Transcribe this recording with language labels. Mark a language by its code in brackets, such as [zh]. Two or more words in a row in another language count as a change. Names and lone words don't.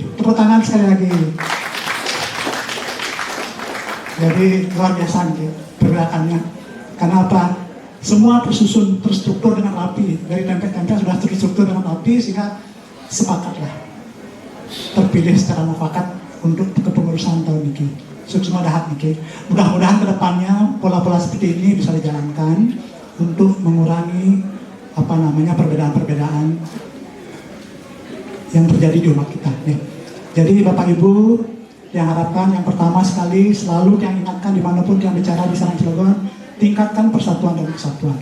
[id] Tepuk tangan sekali lagi. Jadi luar biasa nih pergerakannya. Karena apa? Semua tersusun, terstruktur dengan rapi. Dari template-template sudah terstruktur dengan rapi sehingga sepakatlah terpilih secara mufakat untuk kepengurusan tahun ini. [ban] Sukses dahat niki. [id] Mudah-mudahan kedepannya pola-pola seperti ini bisa dijalankan untuk mengurangi perbedaan-perbedaan yang terjadi di umat kita. Nih. Jadi Bapak Ibu, yang harapkan yang pertama sekali selalu yang ingatkan dimanapun yang bicara di Sarang Cilegon, tingkatkan persatuan dan kesatuan.